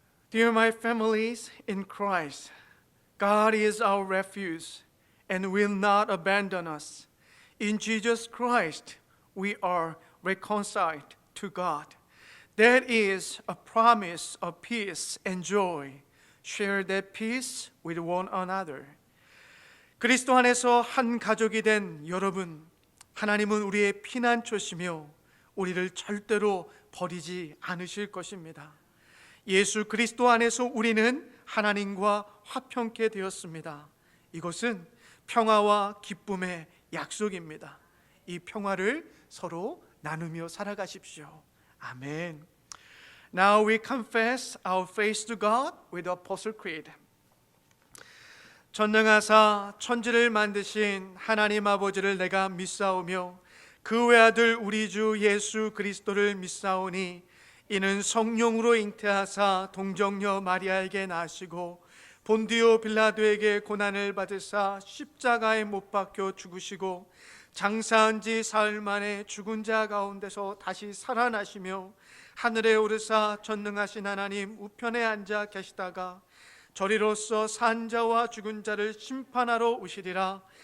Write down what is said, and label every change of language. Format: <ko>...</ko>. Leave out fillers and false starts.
<en>Dear my families in Christ, God is our refuge and will not abandon us. In Jesus Christ, we are reconciled to God. That is a promise of peace and joy. Share that peace with one another.</en> <ko>그리스도 안에서 한 가족이 된 여러분, 하나님은 우리의 피난처시며 우리를 절대로 버리지 않으실 것입니다. 예수 그리스도 안에서 우리는 하나님과 화평케 되었습니다. 이것은 평화와 기쁨의 약속입니다. 이 평화를 서로 나누며 살아가십시오. 아멘.</ko> <en>Now we confess our faith to God with the Apostle Creed.</en> <ko>전능하사 천지를 만드신 하나님 아버지를 내가 믿사오며 그 외아들 우리 주 예수 그리스도를 믿사오니 이는 성령으로 잉태하사 동정녀 마리아에게 나시고 본디오 빌라도에게 고난을 받으사 십자가에 못 박혀 죽으시고 장사한 지 사흘 만에 죽은 자 가운데서 다시 살아나시며 하늘에 오르사 전능하신 하나님 우편에 앉아 계시다가 저리로서 산 자와 죽은 자를 심판하러 오시리라.</ko>